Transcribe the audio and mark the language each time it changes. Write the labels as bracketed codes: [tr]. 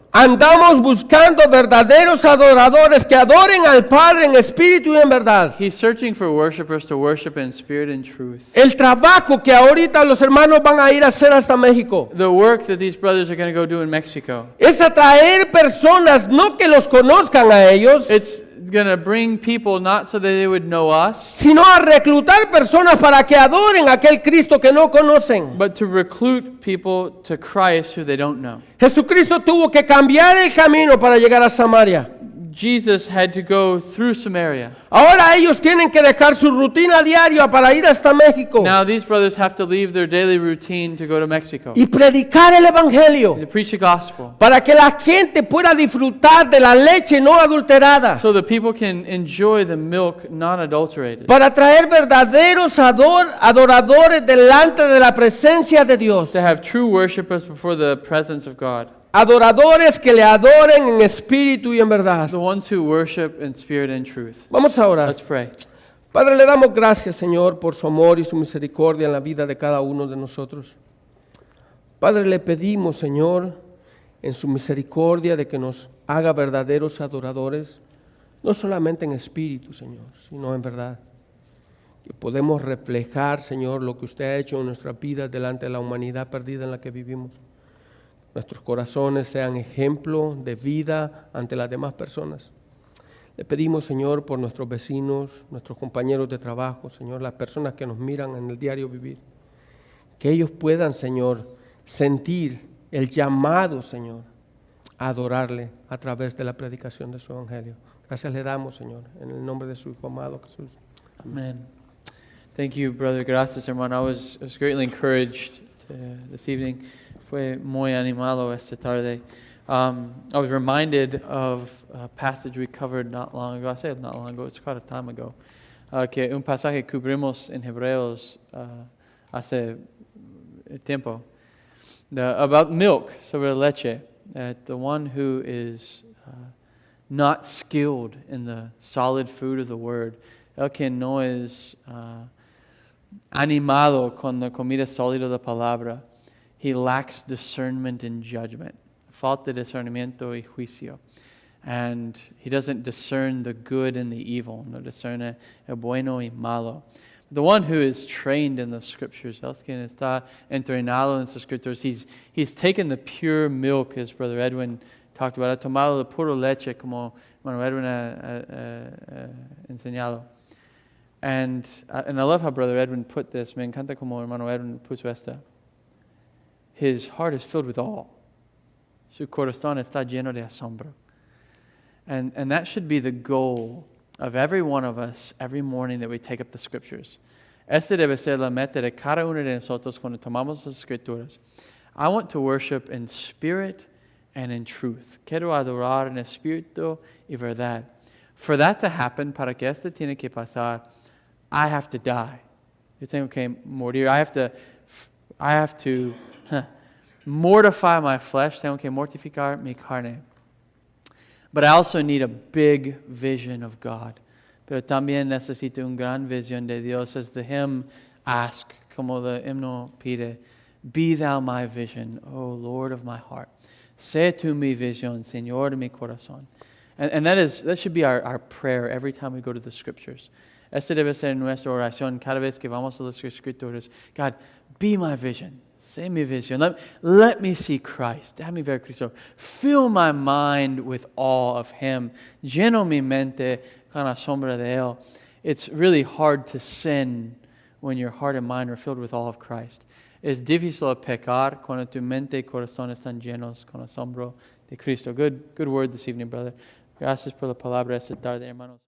[es] andamos buscando verdaderos adoradores que adoren al Padre en espíritu y en verdad. [en] He's searching for worshipers to worship in spirit and truth. [es] El trabajo que ahorita los hermanos van a ir a hacer hasta México [en] The work that these brothers are going to go do in Mexico, [es] es atraer personas, no que los conozcan a ellos, [en] it's going to bring people not so that they would know us, [es] sino a reclutar personas para que adoren a aquel Cristo que no conocen. [en] but to recruit people to Christ who they don't know. [es] Jesucristo tuvo que cambiar el camino para llegar a Samaria. [en] Jesus had to go through Samaria. [es] Ahora ellos tienen que dejar su rutina diaria para ir hasta México [en] Now these brothers have to leave their daily routine to go to Mexico [es] y predicar el Evangelio [en] to preach the gospel, [es] para que la gente pueda disfrutar de la leche no adulterada, [en] so that people can enjoy the milk not adulterated, [es] para traer verdaderos adoradores delante de la presencia de Dios. [en] to have true worshipers before the presence of God, [es] Adoradores que le adoren en espíritu y en verdad. [en] the ones who worship in spirit and truth. [es] Vamos a orar. [en] Let's pray. [es] Padre, le damos gracias, Señor, por su amor y su misericordia en la vida de cada uno de nosotros. Padre, le pedimos, Señor, en su misericordia de que nos haga verdaderos adoradores, no solamente en espíritu, Señor, sino en verdad. Que podemos reflejar, Señor, lo que usted ha hecho en nuestra vida delante de la humanidad perdida en la que vivimos. Nuestros corazones sean ejemplo de vida ante las demás personas. Le pedimos, Señor, por nuestros vecinos, nuestros compañeros de trabajo, Señor, las personas que nos miran en el diario vivir, que ellos puedan, Señor, sentir el llamado, Señor, a adorarle a través de la predicación de su evangelio. Gracias le damos, Señor, en el nombre de su Hijo amado Jesús. Amen. [en] Thank you, Brother. [es] Gracias, hermano. [en] I was greatly encouraged this evening [es] Fue muy animado esta tarde. [en] I was reminded of a passage we covered not long ago. I said not long ago, it's quite a time ago. [es] Que un pasaje cubrimos en Hebreos hace tiempo. [en] About milk, [es] sobre leche. [en] That the one who is not skilled in the solid food of the word, [es] el que no es animado con la comida sólida de la palabra, [en] he lacks discernment and judgment. [es] Falta de discernimiento y juicio. [en] And he doesn't discern the good and the evil. [es] No discerne el bueno y malo. [en] The one who is trained in the scriptures, [es] el quien está entrenado en las escrituras, [en] he's taken the pure milk, as Brother Edwin talked about. [es] Ha tomado la pura leche, como Brother Edwin ha enseñado. [en] And I love how Brother Edwin put this. [es] Me encanta como Hermano Edwin puso esta. [en] His heart is filled with awe. [es] Su corazón está lleno de asombro. [en] And that should be the goal of every one of us every morning that we take up the scriptures. [es] Este debe ser la meta de cada uno de nosotros cuando tomamos las escrituras. [en] I want to worship in spirit and in truth. [es] Quiero adorar en espíritu y verdad. [en] For that to happen, [es] para que esto tiene que pasar, [en] I have to die. [es] Yo tengo que morir. [en] I have to mortify my flesh. [es] Tengo que mortificar mi carne. [en] But I also need a big vision of God. [es] Pero también necesito una gran visión de Dios. [en] As the hymn asks, [es] como the hymno pide, [en] be thou my vision, O Lord of my heart. [es] Sé tú mi visión, Señor de mi corazón. [en] And that should be our prayer every time we go to the scriptures. [es] Este debe ser nuestra oración cada vez que vamos a las escrituras. [en] God, be my vision. [es] Sé mi visión. [en] Let me see Christ. [es] Déjame ver Cristo. [en] Fill my mind with awe of Him. [es] Lleno mi mente con la sombra de Él. [en] It's really hard to sin when your heart and mind are filled with awe of Christ. [es] Es difícil pecar cuando tu mente y corazón están llenos con asombro de Cristo. [en] Good word this evening, brother. [es] Gracias por la palabra esta tarde, hermanos.